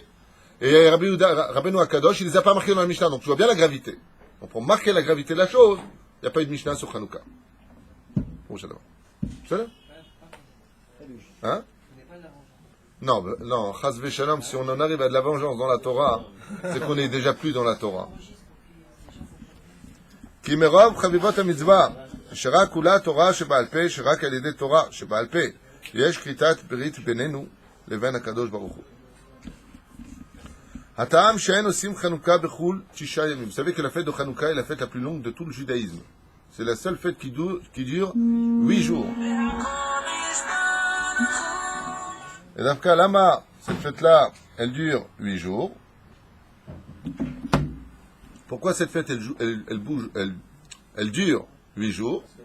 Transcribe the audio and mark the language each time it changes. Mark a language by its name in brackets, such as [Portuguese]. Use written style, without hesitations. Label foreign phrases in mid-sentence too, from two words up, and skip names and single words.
[French] Et Rabbeinu Akadosh, il les a pas marqués dans la Mishnah. Donc, tu vois bien la gravité. Donc, pour marquer la gravité de la chose, il n'y a pas eu de Mishnah sur Hanouka. Bon, c'est là. Hein? Non, non, [Hebrew] חס ושלום, [French] si on en arrive à de la vengeance dans la Torah, c'est qu'on est déjà plus dans la Torah. [Hebrew] כי מרוב חביבות המצוה, שרק כולה תורה שבעל פה, שרק על ידי תורה שבעל פה, יש כריתת ברית בינינו לבין הקדוש ברוך הוא. הטעם שאין עושים חנוכה בחו"ל 6 ימים. [French] Vous savez que la fête de Hanouka est la fête la plus longue de tout le judaïsme. C'est la seule fête qui dure 8 jours. Et dans ce cas, lama, cette fête-là, elle dure 8 jours. Pourquoi cette fête, elle dure 8 jours?